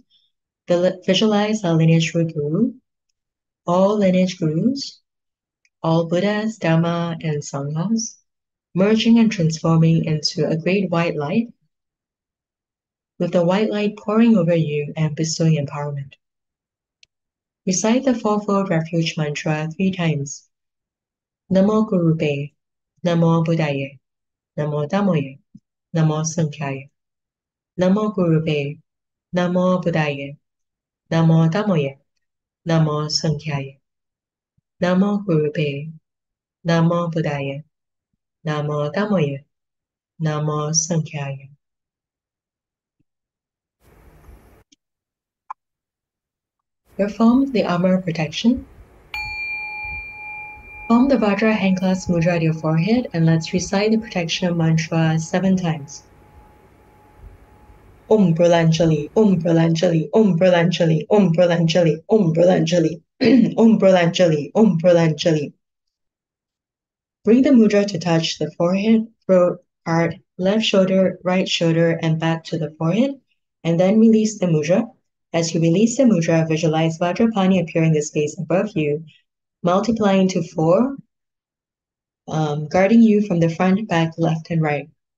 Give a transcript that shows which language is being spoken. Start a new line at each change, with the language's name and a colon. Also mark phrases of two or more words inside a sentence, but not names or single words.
English: Visualize our lineage root guru, all lineage gurus, all Buddhas, Dharma, and Sanghas, merging and transforming into a great white light, with the white light pouring over you and bestowing empowerment. Recite the fourfold refuge mantra 3 times.
Sanskrit: Namo Gurupe, Namo Buddhaye, Namo Dhammoye, Namo Sankhyaye. Namo Gurupe, Namo Buddhaye, Namo Dhammoye, Namo Sankhyaye. Namo Gurupe, Namo Buddhaye, Namo Dhammoye, Namo Sankhyaye.
English: Perform the armor protection. Form the Vajra hand clasp mudra at your forehead and let's recite the protection mantra 7 times.
Sanskrit: Om Pralanjali, Om Pralanjali, Om Pralanjali, Om Pralanjali, Om Pralanjali, Om Pralanjali, Om Pralanjali.
English: Bring the mudra to touch the forehead, throat, heart, left shoulder, right shoulder, and back to the forehead, and then release the mudra. As you release the mudra, visualize Vajrapani appearing in the space above you, multiplying to 4, guarding you from the front, back, left, and right.